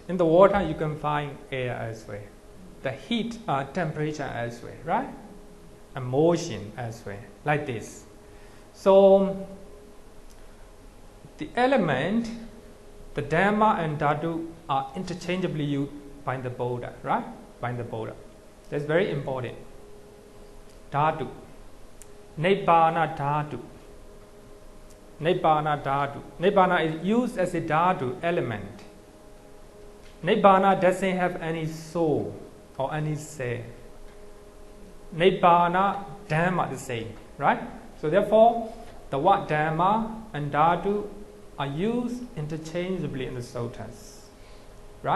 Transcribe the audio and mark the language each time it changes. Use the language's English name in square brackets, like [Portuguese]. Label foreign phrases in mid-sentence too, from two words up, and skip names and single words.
[English] In the water, you can find air as well. The heat, temperature as well, right? And motion as well, like this. So, the element, the Dhamma and Dhatu are interchangeably used by the Buddha, right? By the Buddha. That's very important. Dhatu. [Pali] Nibbana Dhatu. Nibbana Dhatu. [English] Nibbana is used as a Dhatu element. Nibbana doesn't have any soul or any say. [Pali] Nibbana, Dhamma [English] the same, right? So therefore, the word Dhamma and Dhatu are used interchangeably in the suttas, right?